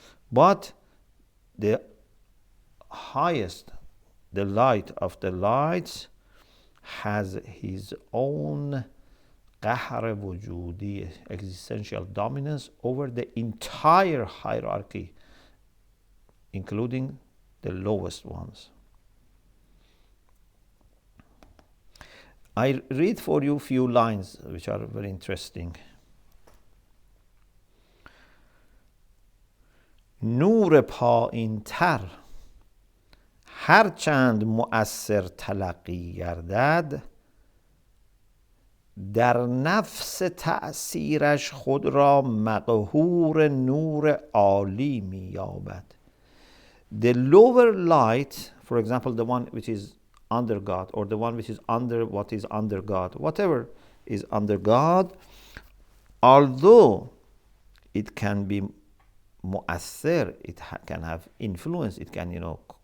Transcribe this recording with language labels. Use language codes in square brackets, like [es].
[en] But the highest, the light of the lights, has his own qahr wujudi, existential dominance over the entire hierarchy, including the lowest ones. I read for you few lines which are very interesting. [fa] نور پایین تر هرچند مؤثر تلقی گردد در نفس تأثیرش خود را مقهور نور عالی می‌یابد. [en] The lower light, for example, the one which is under God, or the one which is under what is under God, whatever is under God, although it can be mu'assir, it can have influence, it can,